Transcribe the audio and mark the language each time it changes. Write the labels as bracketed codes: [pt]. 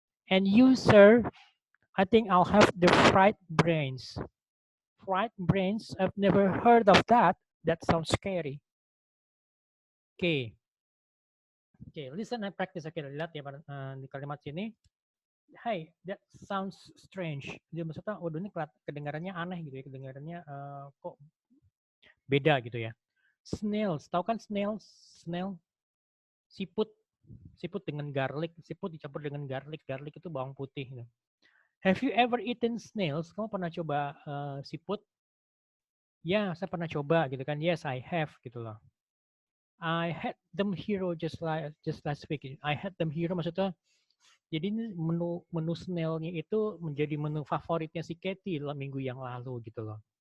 [en] And you, sir? I think I'll have the fried brains. Fried brains? I've never heard of that. That sounds scary. Okay. Okay, listen and practice. Okay, [id] lihat ya di kalimat sini. [en] Hey, that sounds strange. [id] Dia maksudnya, waduh ini kedengarannya aneh gitu ya, kedengarannya kok beda gitu ya. Snails, tahu kan snails? Snail, siput, siput dengan garlic, siput dicampur dengan garlic, garlic itu bawang putih. Gitu. [en] Have you ever eaten snails? [id] Kamu pernah coba siput? Ya, saya pernah coba gitu kan. [en] Yes, I have [id] gitu loh. [en] I had them here just last week. I had them here [id] maksudnya. Jadi ini menu snailnya itu menjadi menu favoritnya si Katie dalam minggu yang lalu gitu loh.